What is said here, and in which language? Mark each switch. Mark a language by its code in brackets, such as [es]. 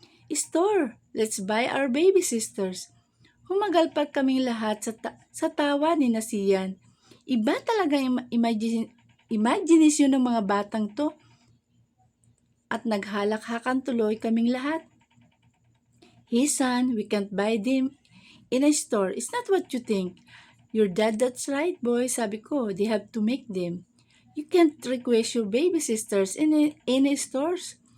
[en] Store, let's buy our baby sisters. [tl] Humagalpag kaming lahat sa tawa ni Sian. Iba talaga imagination ng mga batang to. At naghalakhakan tuloy kaming lahat. [en] Hey son, we can't buy them in a store. It's not what you think. Your dad, that's right boy, [tl] sabi ko, [en] they have to make them. You can't request your baby sisters in a stores.